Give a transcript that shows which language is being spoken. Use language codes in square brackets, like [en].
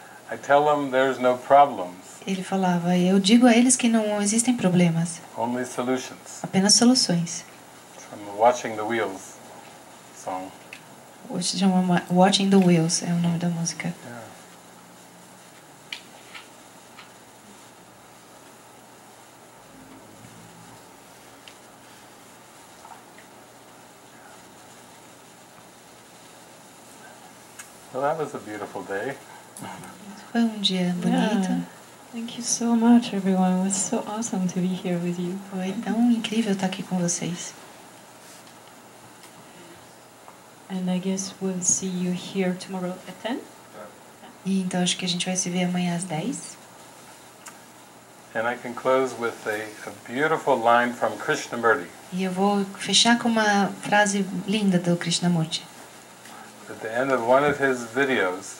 [en] I tell them there's no problems, [pt] Ele falava, eu digo a eles que não existem problemas, [en] only solutions. [pt] apenas soluções. [en] From the Watching the Wheels song. [pt] Hoje se chama Watching the Wheels, é o nome da música. [en] Yeah. Well, that was a beautiful day. [pt] Foi dia bonito. [en] Yeah. Thank you so much, everyone. It was so awesome to be here with you. [pt] Foi tão incrível estar aqui com vocês. [en] And I guess we'll see you here tomorrow at 10. [pt] E então acho que a gente vai se ver amanhã às 10. [en] And I can close with a beautiful line from Krishnamurti. [pt] E eu vou fechar com uma frase linda do Krishnamurti. [en] At the end of one of his videos,